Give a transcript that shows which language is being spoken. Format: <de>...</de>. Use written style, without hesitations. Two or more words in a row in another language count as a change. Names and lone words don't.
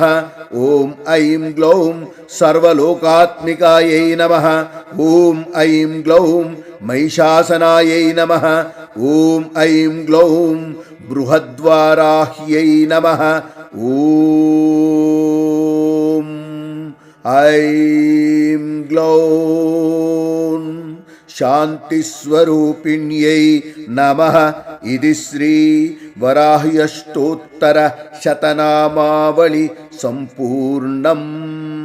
<sa>ఓం ఐం గ్లౌం సర్వలోకాత్మికాయై నమః. ఓం ఐం గ్లౌం మహిషాసనాయై నమః. ఓం ఐం గ్లౌం బృహద్వారాహ్యై నమః. ఓం ऐं ग्लौं शान्तिस्वरूपिण्यै नमः। इति श्री वराह्यष्टोत्तर शतनामावळि सम्पूर्णम्।</sa>